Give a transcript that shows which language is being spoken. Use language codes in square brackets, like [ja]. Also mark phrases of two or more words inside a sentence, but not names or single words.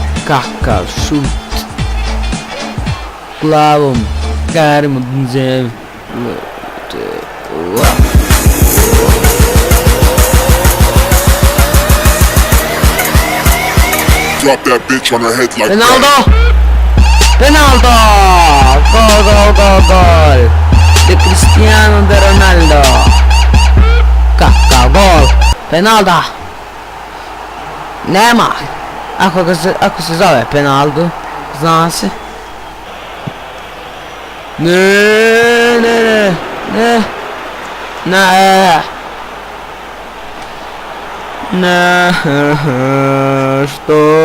[hr] Kakav šut. Glavom. Garmudzev. [en] Drop that bitch on her head like Ronaldo! that. [hr] Ronaldo! Gol, gol, gol, gol! [es] De Cristiano de Ronaldo! [hr] Kakav gol! Ronaldo! Nema! Ako se zove Ronaldo, zna se. Ne. Što?